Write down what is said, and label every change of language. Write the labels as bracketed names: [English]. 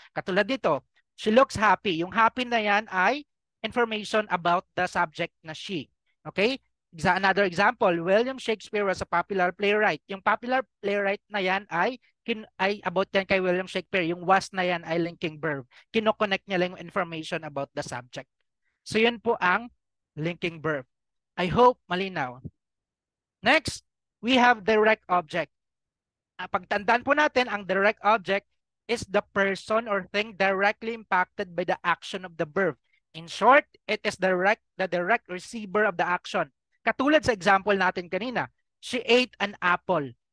[Filipino] Katulad dito, [English] she looks happy. Yung happy na yan ay information about the subject na she. Okay? Another example, William Shakespeare was a popular playwright. [Filipino] Yung popular playwright na yan ay about yan kay [English] William Shakespeare. [Filipino] Yung was na yan ay linking verb. Kinoconnect niya lang yung [English] information about the subject. [Filipino] So yun po ang linking verb. [English] I hope malinaw. Next, we have direct object. [Filipino] Pagtandaan po natin, [English] ang direct object is the person or thing directly impacted by the action of the verb. In short, it is the direct receiver of the action. [Filipino] Katulad sa example natin kanina, [English] she ate an apple.